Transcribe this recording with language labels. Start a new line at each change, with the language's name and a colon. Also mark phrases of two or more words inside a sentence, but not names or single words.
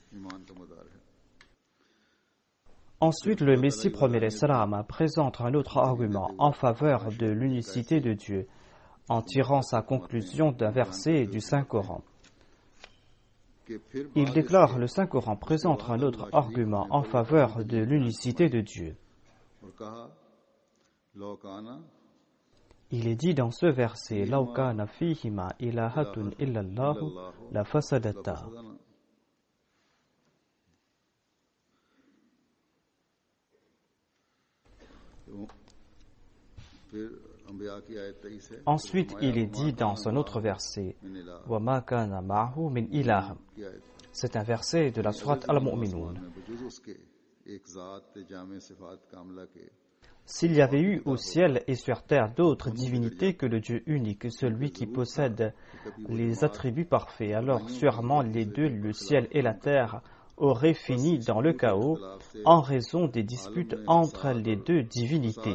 French: Ensuite, le Messie premier salam présente un autre argument en faveur de l'unicité de Dieu, en tirant sa conclusion d'un verset du Saint-Coran. Il déclare: le Saint-Coran présente un autre argument en faveur de l'unicité de Dieu. Il est dit dans ce verset:
Arabic: لو كان فيهما آلهة إلا الله لفسدتا.
French: Ensuite, il est dit dans un autre verset:
Arabic: وما كان معه من إله.
French: C'est un verset de la sourate Al-Mu'minun. S'il y avait eu au ciel et sur terre d'autres divinités que le Dieu unique, celui qui possède les attributs parfaits, alors sûrement les deux, le ciel et la terre, auraient fini dans le chaos en raison des disputes entre les deux divinités.